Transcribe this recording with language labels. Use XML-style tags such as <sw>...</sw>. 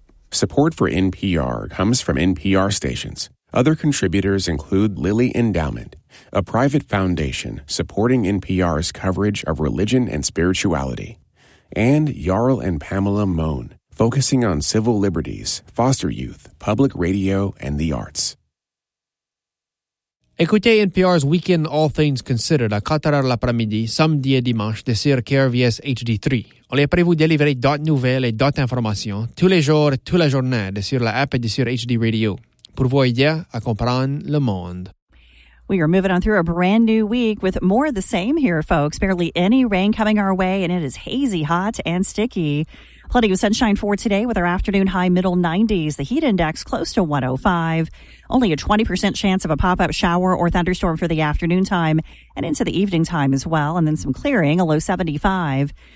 <en>Support for NPR comes from NPR stations. Other contributors include Lilly Endowment, a private foundation supporting NPR's coverage of religion and spirituality. and Jarl and Pamela Mohn, focusing on civil liberties, foster youth, public radio, and the arts.</en> <fr>Écoutez NPR's Weekend All Things Considered à 4h l'après-midi, samedi et dimanche, de sur KRVS HD3. On est prêt à vous délivrer d'autres nouvelles et d'autres informations tous les jours, toute la journée, de sur l'app et de sur HD Radio, pour vous aider à comprendre le monde.</fr> <en>We are moving on through a brand new week with more of the same here, folks. Barely any rain coming our way, and it is hazy, hot, and sticky. Plenty of sunshine for today with our afternoon high middle 90s, the heat index close to 105. Only a 20% chance of a pop-up shower or thunderstorm for the afternoon time and into the evening time as well, and then some clearing, a low 75.</en>